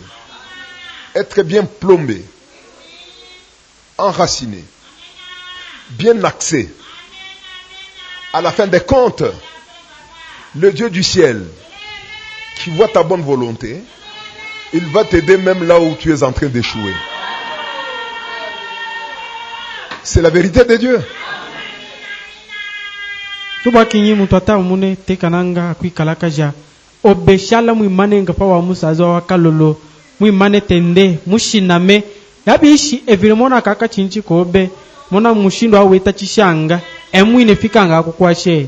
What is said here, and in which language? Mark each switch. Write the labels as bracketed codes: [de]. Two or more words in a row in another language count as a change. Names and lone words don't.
[fr] Être bien plombé, enraciné, bien axé. À la fin des comptes, le Dieu du ciel, qui voit ta bonne volonté, il va t'aider même là où tu es en train d'échouer. C'est la vérité de Dieu. [lu] Tuba kinyi mutata mune tekananga kwikalakaja obeshala muimane ngapa wa musazo wa kalolo muimane tende mushiname yabishi evilemona kaka chinchi kobe mona mushindo aweta chishanga emwine fikanga kukwashe.